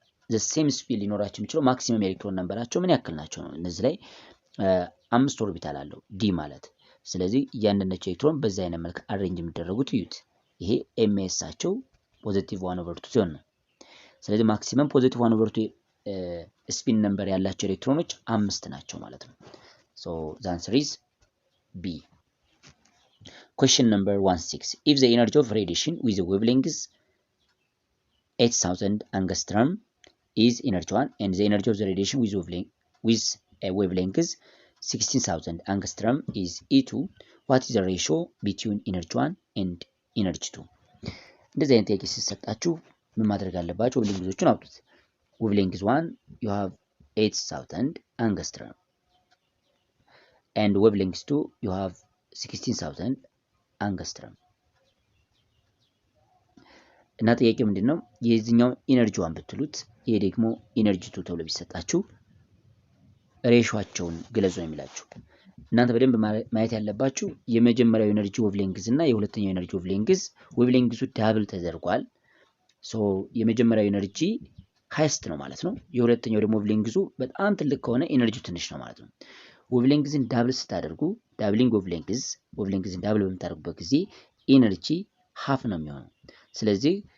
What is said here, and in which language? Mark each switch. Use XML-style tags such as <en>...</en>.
<am>the same speed ሊኖራቸው የሚችለው ማክሲመም ኤሌክትሮን ነምበራቸው ምን ያክል ናቸው ነው። እነዚህ ላይ 5 ኦርቢታል አለው ዲ ማለት። ስለዚህ እያንዳንዳቸው ኤሌክትሮን በዛ አይነት መልክ አሬንጅ የሚደረጉት እዩት። ይሄ ኤምኤሳቸው ፖዚቲቭ 1/2 ሲሆን ነው። ስለዚህ ማክሲመም ፖዚቲቭ 1/2 ስፒን ነምበር ያላቸው ኤሌክትሮኖች 5 ናቸው ማለት ነው።</am> <en>so the answer is B. Question number 16. If the energy of radiation with a wavelength is 8000 angstrom is energy 1 and the energy of the radiation with a wavelength is 16000 angstrom is E2, what is the ratio between energy 1 and energy 2?</en> <am>እንደዚህ አይነት ጥያቄ ሲሰጣችሁ ምን ማድረግ አለባችሁ? ዌቭሌንግዞቹን አውጡት።</am> <en>wavelength 1 you have 8000 angstrom and wavelength 2 you have 16000 angstrom</en> <am>እና ጥያቄ ምንድነው? የዚህኛው ኢነርጂ 1 ብትሉት ይሄ ደግሞ ኢነርጂ 2 ተብሎ ቢሰጣችሁ ሬሾአቸውን ግለጹ ነው የሚላችሁ። እናንተ በደንብ ማየት ያለባችሁ የመጀመሪያው ኢነርጂ ዌቭሌንግዝ እና የሁለተኛው ኢነርጂ ዌቭሌንግዝ ዌቭሌንግዙ ዳብል ተደርጓል። ሶ የመጀመሪያው ኢነርጂ ሃይስት ነው ማለት ነው። የሁለተኛው ደግሞ ዌቭሌንግዙ በጣም ትልቅ ከሆነ ኢነርጂው ትንሽ ነው ማለት ነው። ዌቭሌንግዝን ዳብል ስታደርጉ ዳብሊንግ ዌቭሌንግዝን ዳብል በምታደርጉበት ጊዜ ኢነርጂ ሃፍ ነው የሚሆነው። ስለዚህ</am>